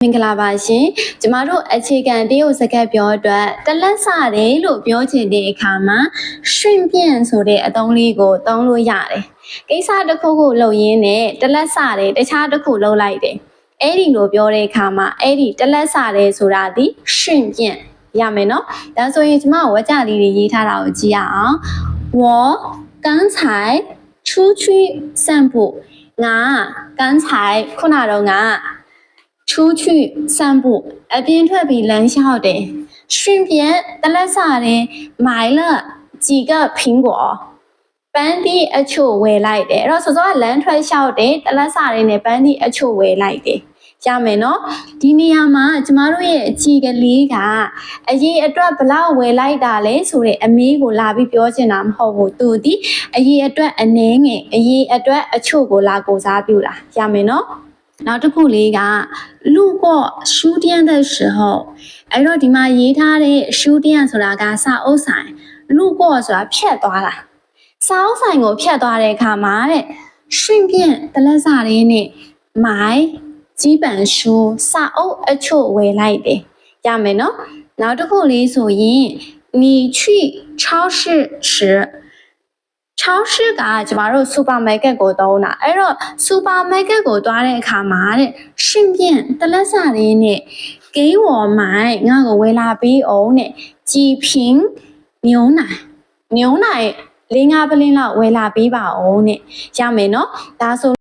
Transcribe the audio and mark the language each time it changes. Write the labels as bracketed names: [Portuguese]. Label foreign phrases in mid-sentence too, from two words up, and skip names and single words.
[Burmese] မင်္ဂလာပါရှင်ကျမတို့အခြေခံတရုတ်စကားပြောအတွက်တလက်စတယ်လို့ပြောချင်တဲ့အခါမှာရှင်ပြန်ဆိုတဲ့အသုံးလေးကိုသုံးလို့ရတယ်ကိစ္စတစ်ခုကိုလုပ်ရင်းနဲ့တလက်စတယ်တခြားတစ်ခုလုပ်လိုက်တယ်အဲ့ဒီလိုပြောတဲ့အခါမှာအဲ့ဒီတလက်စတယ်ဆိုတာဒီရှင်ပြန်ရမယ်နော်ဒါဆိုရင်ကျမဝါကြလေးတွေ ရေးထားတာကိုကြည့်ရအောင် [Chinese] 我刚才出去散步 [Burmese] ငါ刚才ခုနတော့ငါ [Chinese] 出去散步 [Burmese] အပြင်ထွက်ပြီးလမ်းလျှောက်တယ်顺便တလက်စားတယ် [Chinese] 买了几个苹果 [Burmese] ပန်းသီးအချို့ဝယ်လိုက်တယ်အဲ့တော့စောစောကလမ်းထွက်လျှောက်တယ်တလက် စားတယ်နဲ့ပန်းသီးအချို့ဝယ်လိုက်တယ်ရမယ်နော်ဒီနေရာမှာကျမတို့ရဲ့အချီကလေးကအရေးအတွက်ဘလောက်ဝယ်လိုက်တာလဲဆိုတဲ့အမေးကိုလာပြီးပြောချင်တာမဟုတ်ဘူးသူဒီအရေး အတွက်အနှဲငယ်အရေးအတွက်အချို့ကိုလာကိုစားပြုတာရမယ်နော်နောက်တစ်ခုလေးက [Chinese] 路过书店的时候 [Burmese] အဲ့တော့ဒီမှာရေးထား တဲ့书店ဆိုတာကစာအုပ်ဆိုင်路过ဆိုတာဖြတ်သွားတာစာအုပ်ဆိုင်ကိုဖြတ်သွားတဲ့အခါ မှာတဲ့顺便တလက်စားလေးနဲ့ [Chinese] 买几本书 [Burmese] စာအုပ်အချို့ ဝယ်လိုက်တယ်ရမယ်နော်နောက်တစ်ခုလေးဆိုရင် [Chinese] 你去超市时 [Burmese] 超市ကကျမတို့ supermarket ကိုသုံးတာအဲ့တော့ supermarket ကိုသွားတဲ့အခါမှာတဲ့顺便တလက်စလေးနဲ့ [Chinese] 给我买 [Burmese] ငါ့ကိုဝယ်လာပေးအောင်တဲ့ [Chinese] 几瓶牛奶 [Burmese] 4-5 ပလင်းလောက်ဝယ်လာပေးပါအောင်တဲ့ရမယ်နော်ဒါဆို